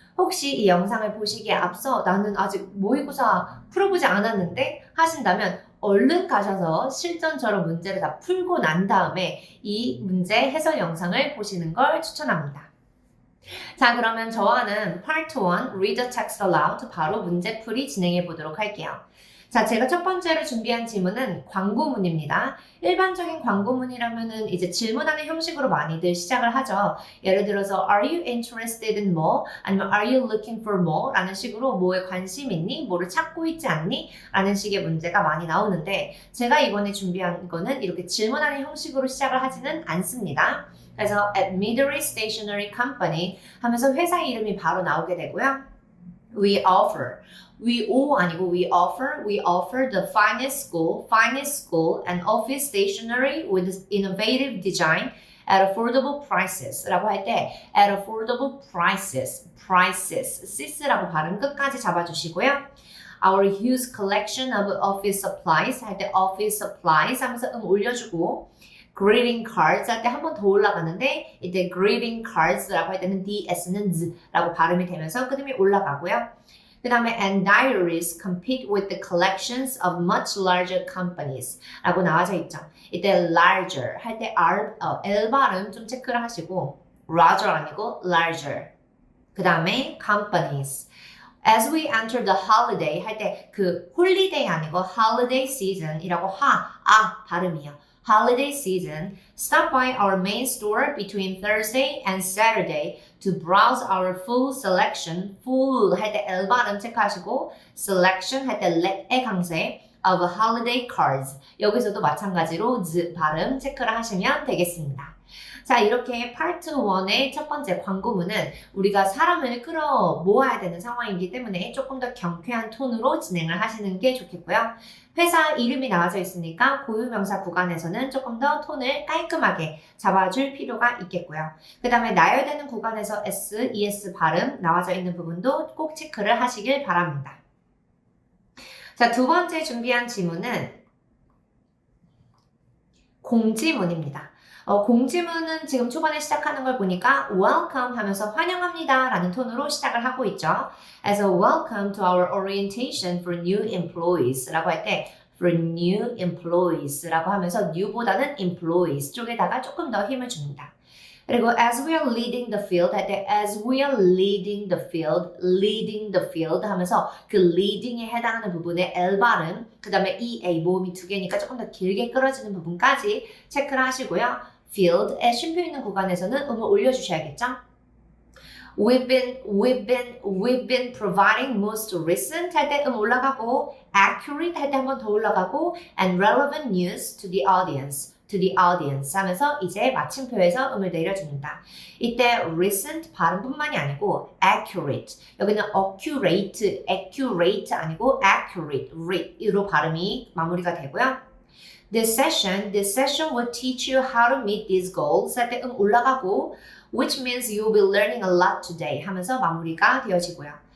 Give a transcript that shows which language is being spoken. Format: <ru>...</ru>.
<ko>혹시 이 영상을 보시기에 앞서 나는 아직 모의고사 풀어보지 않았는데 하신다면 얼른 가셔서 실전처럼 문제를 다 풀고 난 다음에 이 문제 해설 영상을 보시는 걸 추천합니다. 자, 그러면 저와는 Part 1 Read the Text Aloud 바로 문제풀이 진행해 보도록 할게요. 자, 제가 첫 번째로 준비한 질문은 광고문입니다. 일반적인 광고문이라면은 이제 질문하는 형식으로 많이들 시작을 하죠. 예를 들어서</ko> <en>Are you interested in more?</en> <ko>아니면</ko> <en>Are you looking for more?</en> <ko>라는 식으로 뭐에 관심 있니? 뭐를 찾고 있지 않니? 라는 식의 문제가 많이 나오는데 제가 이번에 준비한 거는 이렇게 질문하는 형식으로 시작을 하지는 않습니다. 그래서 at Midori Stationery Company 하면서 회사 이름이 바로 나오게 되고요.</ko> <en>We offer. We</en> <ko>아니고</ko> <en>we offer the finest school and office stationery with innovative design at affordable prices</en> <ko>라고 할 때</ko> <en>at affordable prices sis</en> <ko>라고 발음 끝까지 잡아주시고요.</ko> <en>Our huge collection of office supplies</en> <ko>할 때 office supplies 하면서 올려주고 greeting cards 할 때 한 번 더 올라가는데 이때 greeting cards라고 할 때는 ds는 z라고 발음이 되면서 끝음이 올라가고요.</ko> <en>그 다음에 and diaries compete with the collections of much larger companies</en> <ko>라고 나와져 있죠. 이때 larger 할 때 L 발음 좀 체크를 하시고 larger 아니고 larger 그 다음에 companies</ko> <en>As we enter the holiday</en> <ko>할 때 그 holiday 아니고 holiday season이라고 발음이요.</ko> <en>Holiday season, stop by our main store between Thursday and Saturday to browse our full selection.</en> <ko>full 할 때 L 발음 체크하시고 selection 할 때 let의 강세</ko> <en>of holiday cards.</en> <ko>여기서도 마찬가지로 Z 발음 체크를 하시면 되겠습니다. 자, 이렇게 파트 1의 첫 번째 광고문은 우리가 사람을 끌어 모아야 되는 상황이기 때문에 조금 더 경쾌한 톤으로 진행을 하시는 게 좋겠고요. 회사 이름이 나와져 있으니까 고유명사 구간에서는 조금 더 톤을 깔끔하게 잡아줄 필요가 있겠고요. 그 다음에 나열되는 구간에서 S, ES 발음 나와져 있는 부분도 꼭 체크를 하시길 바랍니다. 자, 두 번째 준비한 지문은 공지문입니다. 공지문은 지금 초반에 시작하는 걸 보니까 welcome 하면서 환영합니다 라는 톤으로 시작을 하고 있죠.</ko> <en>As a welcome to our orientation for new employees</en> <ko>라고 할 때</ko> <en>for new employees</en> <ko>라고 하면서</ko> <en>new보다는 employees</en> <ko>쪽에다가 조금 더 힘을 줍니다. 그리고</ko> <en>as we are leading the field</en> <ko>할 때 as we are leading the field 하면서 그 leading에 해당하는 부분에 L 발음 그 다음에 EA 모음이 두 개니까 조금 더 길게 끌어지는 부분까지 체크를 하시고요. field에 쉼표 있는 구간에서는 음을 올려주셔야겠죠.</ko> <en>We've been providing most recent</en> <ko>할 때 올라가고 accurate 할 때 한 번 더 올라가고</ko> <en>and relevant news to the audience</en> <ko>하면서 이제 마침표에서 음을 내려줍니다. 이때 recent 발음뿐만이 아니고 accurate 여기는 accurate 아니고 accurate,로 발음이 마무리가 되고요.</ko> <en>This session will teach you how to meet these goals</en> <ko>할 때 올라가고</ko> <en>which means you'll be learning a lot today</en> <ko>하면서 마무리가 되어지고요.</ko>